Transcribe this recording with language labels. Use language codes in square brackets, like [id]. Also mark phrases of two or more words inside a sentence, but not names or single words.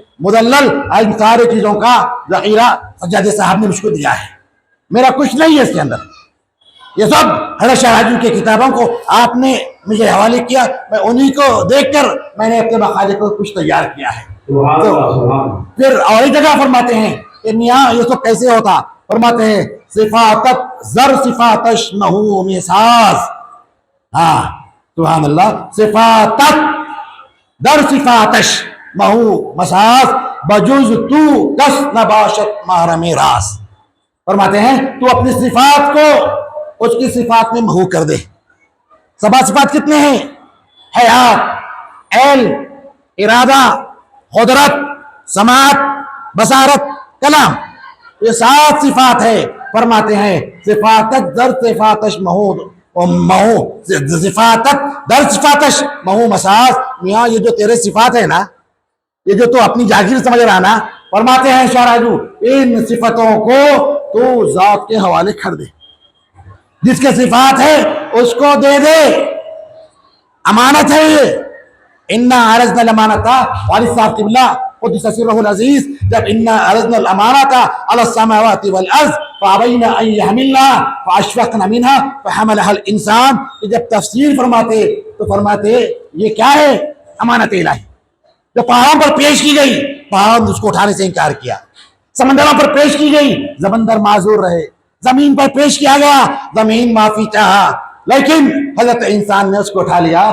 [ur] مدلل ان سارے چیزوں کا ذخیرہ سجادہ صاحب نے مجھ کو دیا ہے، میرا کچھ نہیں ہے اس کے اندر. یہ سب حضرت شاہ رجوی کی کتابوں کو آپ نے مجھے حوالے کیا، میں انہی کو دیکھ کر میں نے اپنے مقالے کو کچھ تیار کیا ہے. تو پھر اور ایک جگہ فرماتے ہیں کہ میاں یہ سب کیسے ہوتا، فرماتے ہیں [fa] صفاتت زر صفاتش محو مساس. [ur] ہاں سبحان اللہ، [fa] صفاتت در صفاتش محو مساس بجوز تو کس نباشت محرم راس. [ur] فرماتے ہیں تو اپنی صفات کو اس کی صفات میں محو کر دے. سبا صفات کتنے ہیں؟ حیات، علم، ارادہ، قدرت، سماعت، بصارت، کلام، یہ 7 صفات ہے. فرماتے ہیں [fa] صفاتت در صفاتش محو صفاتت در صفاتش محو مساس. [ur] میاں یہ جو تیرے صفات ہے نا، یہ جو تو اپنی جاگیر سمجھ رہا نا، فرماتے ہیں شاہ راجو ان صفتوں کو تو ذات کے حوالے کر دے. جس کے صفات ہے اس کو دے دے، امانت ہے یہ. [ar] انا عرضنا الامانۃ، [ur] والد صاحب قبلہ [ar] قدس سرہ العزیز جب انا عرضنا الامانۃ علی السماوات والارض فابین ان یحملنها فاشفقن منها فحملها الانسان، [ur] جب تفسیر فرماتے تو فرماتے یہ کیا ہے؟ امانت الہی جو پہاڑوں پر پیش کی گئی، پہاڑوں نے اس کو اٹھانے سے انکار کیا. سمندروں پر پیش کی گئی، سمندر معذور رہے. زمین پر پیش کیا گیا، زمین معافی چاہا، لیکن حضرت انسان نے اس کو اٹھا لیا.